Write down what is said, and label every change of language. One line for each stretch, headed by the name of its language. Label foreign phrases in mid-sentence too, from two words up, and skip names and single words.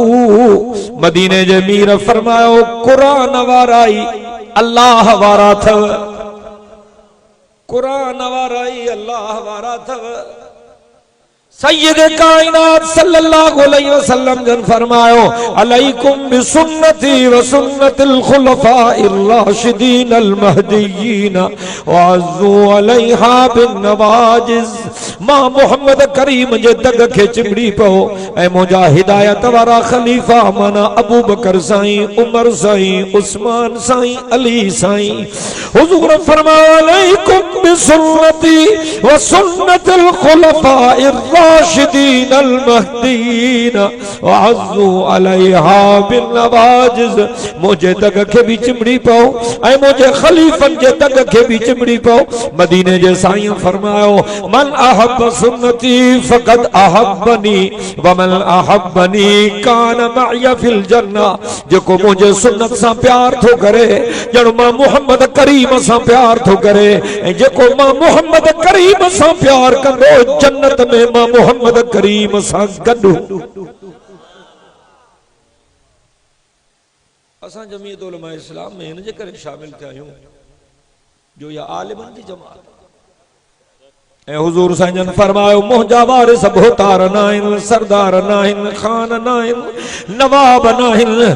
Sindhi: मदीने जे मीर फरमायो कुरान वाराई अल्लाह वारा थव, कुरान वाराई अल्लाह वारा थव। सैयद कायनात
Arabic: صلى الله عليه وسلم
Sindhi: जन फरमायो
Arabic: عليكم بسنتي وسنة الخلفاء الراشدين المهديين عضوا عليها بالنواجذ.
Sindhi: मां मोहम्मद करीम जे दग खे चिमड़ी पओ ऐं मुंहिंजा हिदायत वारा खलीफा माना अबू बकर साईं, उमर साईं, उस्मान साईं, अली साईं। हुजूर फरमायो
Arabic: عليكم بسنتي وسنة الخلفاء الراشدين المهديين عضوا عليها بالنواجذ.
Sindhi: मुझे दग के भी चिमड़ी पाओ ऐ मुझे खलीफन जे दग के भी चिमड़ी पाओ। मदीने जे साईं फरमायो
Arabic: من أحب سنتي فقد أحبني ومن أحبني كان معي في الجنة.
Sindhi: जेको मुझे सुन्नत सां प्यार थो करे जण मां मोहम्मद करीम सां प्यार थो करे, ऐं जेको मां मोहम्मद करीम सां प्यार कंदो जन्नत में मां मोहम्मद करीम सां गॾु। असां जमीयत उलमा इस्लाम में हिन जे करे शामिल थिया आहियूं जो या आलिमनि जी जमात ऐं हुजूर साईं जन फरमायो मुंहिंजा वारिस भोतार न आहिनि, सरदार न आहिनि, खान न आहिनि, नवाब न आहिनि।